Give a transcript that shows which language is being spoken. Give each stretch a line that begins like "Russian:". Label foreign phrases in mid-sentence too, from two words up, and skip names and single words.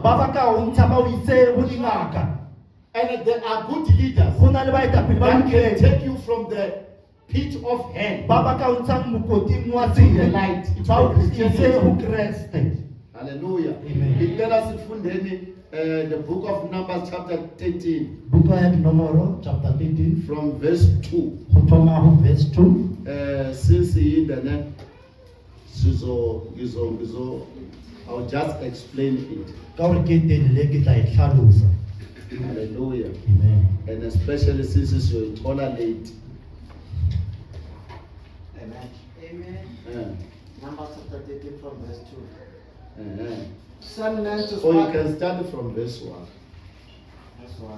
Southern Sotho: ba ba ka o ntsha ba o ise ho dingaka.
English: And there are good leaders
Southern Sotho: Ho na le baetapele ba
English: that can
Southern Sotho: lokileng
English: take you from the pit of hell.
Southern Sotho: ba ba ka o ntshang mokoting wa
English: To the
Southern Sotho: tsela
English: light, to
Southern Sotho: ba o
English: the
Southern Sotho: ise
English: Christianity.
Southern Sotho: ho kreste.
English: Hallelujah. Amen.
Zulu: Ngicela sifundeni
English: the book of Numbers chapter 13
Southern Sotho: Buka ya Dinomoro chapter 13
English: from verse 2.
Southern Sotho: ho thoma ho verse 2.
English: Since yindene I'll just explain it.
Southern Sotho: Ka hore ke telle ke tla e hlalosa.
English: Hallelujah. Amen. And especially since it's your late. Amen. Numbers chapter 13 from verse 2. Send men to Or you spy. can start from verse 1. That's why.